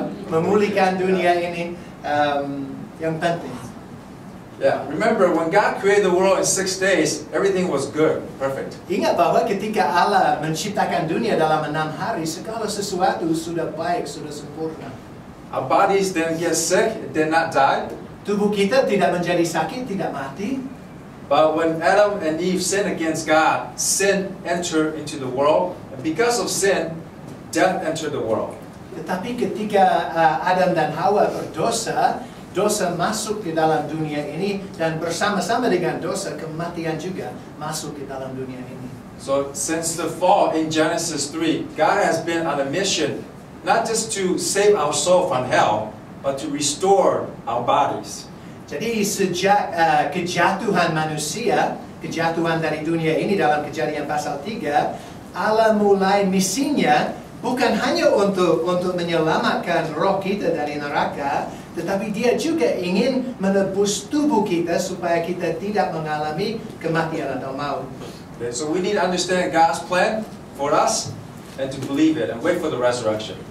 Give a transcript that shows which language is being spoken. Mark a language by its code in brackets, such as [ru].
[id] memulihkan dunia ini yang penting. [en] Yeah, remember when God created the world in 6 days, everything was good, perfect. [id] Ingat bahwa ketika Allah menciptakan dunia dalam 6 hari, segala sesuatu sudah baik, sudah sempurna. [en] Our bodies didn't get sick, it did not die. [id] Tubuh kita tidak menjadi sakit, tidak mati. [en] But when Adam and Eve sinned against God, sin entered into the world, and because of sin, death entered the world. [id] Tetapi ketika Adam dan Hawa berdosa, dosa masuk ke dalam dunia ini, dan bersama-sama dengan dosa, kematian juga masuk ke dalam dunia ini. [en] So since the fall in Genesis 3, God has been on a mission, not just to save our soul from hell, but to restore our bodies. [id] Jadi sejak kejatuhan manusia, kejatuhan dari dunia ini dalam Kejadian pasal 3, Allah mulai misinya bukan hanya untuk menyelamatkan roh kita dari neraka, tetapi Dia juga ingin menebus tubuh kita supaya kita tidak mengalami kematian atau maut. [en] Okay, so we need to understand God's plan for us and to believe it and wait for the resurrection.